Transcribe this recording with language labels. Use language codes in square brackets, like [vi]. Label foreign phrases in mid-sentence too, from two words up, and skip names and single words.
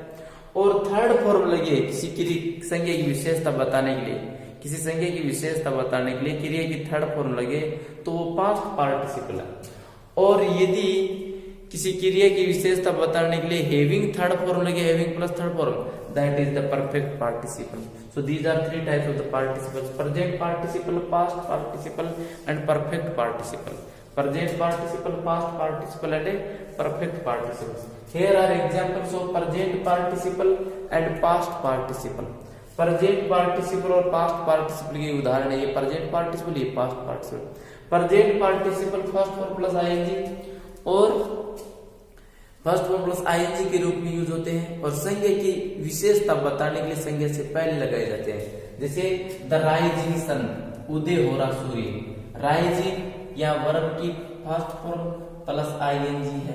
[hi] और [en] third form [hi] लगे किसी संज्ञा की विशेषता बताने के लिए, किसी संज्ञा की विशेषता बताने के लिए क्रिया की [en] third form [hi] लगे तो वो [en] past participle [hi] है. और यदि किसी क्रिया की विशेषता बताने के लिए [en] having third form [hi] लगे, [en] having plus third form, that is the perfect participle. so these are three types of the participles: present participle, past participle and perfect participle. Present participle, past participle and a perfect participle. Here are examples of present participle and past participle. Present participle [hi] और [en] past participle [hi] के उदाहरण है. ये [en] present participle, [hi] ये [en] past participle. Present participle first form plus ing [hi] और [en] first form plus ING [hi] के रूप में यूज होते हैं और संज्ञा की विशेषता बताने के लिए संज्ञा से पहले लगाए जाते हैं. जैसे [en] the rising sun, [hi] उदय हो रहा सूर्य. राइजिंग या वर्ब की [en] first form plus ING [hi] है.